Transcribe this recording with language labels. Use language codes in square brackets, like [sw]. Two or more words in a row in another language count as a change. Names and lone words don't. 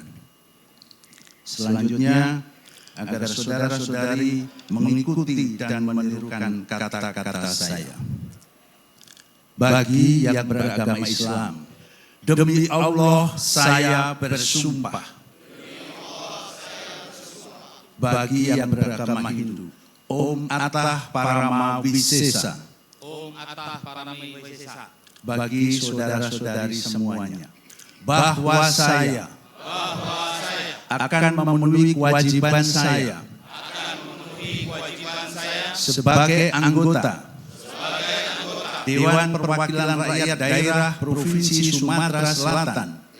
[id] Selanjutnya, agar saudara-saudari mengikuti dan menirukan kata-kata saya. Bagi yang beragama Islam, demi Allah saya bersumpah. Bagi yang beragama Hindu, [sa] Om Atah Parama Wisesa. Om Atah Parama Wisesa. [id] Bagi saudara-saudari semuanya, bahwa saya akan memenuhi kewajiban saya sebagai anggota Dewan Perwakilan Rakyat Daerah Provinsi Sumatera Selatan